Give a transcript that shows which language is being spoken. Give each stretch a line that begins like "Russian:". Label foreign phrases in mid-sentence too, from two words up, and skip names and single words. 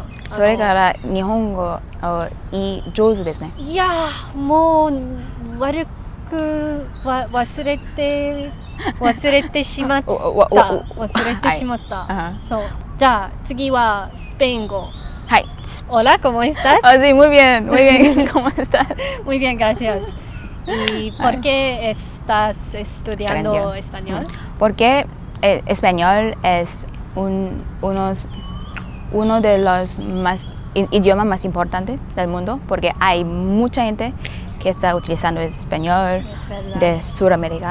Japanese: それから日本語上手ですね。いやもう悪く忘れてしまった。そう。じゃあ次はスペイン語。はい。
Spanish: Hola, ¿cómo estás? Sí, muy bien, ¿cómo estás? Muy bien, gracias. ¿Y por qué estás estudiando español? Porque español es uno de los idiomas más importantes del mundo, porque hay mucha gente que está utilizando el español de Sudamérica,